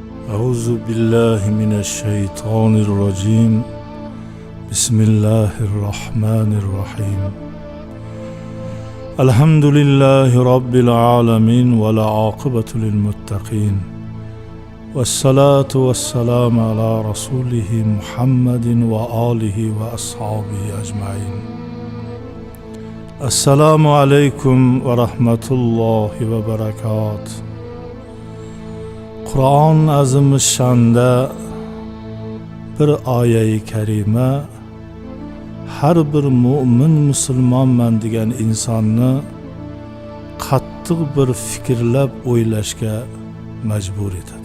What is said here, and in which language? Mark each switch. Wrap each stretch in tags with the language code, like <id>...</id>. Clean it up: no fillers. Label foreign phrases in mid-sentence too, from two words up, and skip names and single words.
<ar>أعوذ بالله من الشيطان الرجيم بسم الله الرحمن الرحيم الحمد لله رب العالمين والعاقبة للمتقين والصلاة والسلام على رسوله محمد وآله وأصحابه أجمعين. السلام عليكم ورحمة الله وبركاته.</ar> <uz>Qur'on azimishshanda bir oyai karima har bir mo'min musulmonman degan insonni qattiq bir fikrlab o'ylashga majbur etadi.</uz>